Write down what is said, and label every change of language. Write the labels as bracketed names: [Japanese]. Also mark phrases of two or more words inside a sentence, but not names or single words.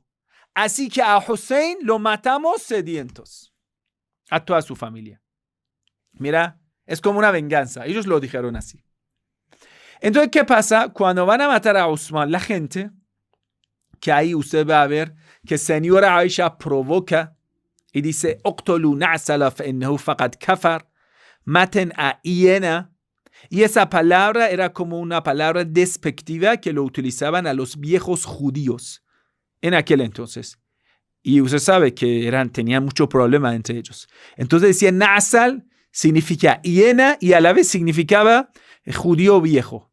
[Spanish] Así que a Hussein lo matamos sedientos. A toda su familia. Mira, es como una venganza. Ellos lo dijeron así. Entonces, ¿qué pasa? Cuando van a matar a Osman, la gente, que ahí usted va a ver que señora Aisha provoca y dice, [Arabic] "اقتلوا نعثلا فإنه فقد كفر", [Spanish] maten a hiena. Y esa palabra era como una palabra despectiva que lo utilizaban a los viejos judíos en aquel entonces. Y usted sabe que tenían mucho problema entre ellos. Entonces decía Nasal significa hiena y a la vez significaba judío viejo.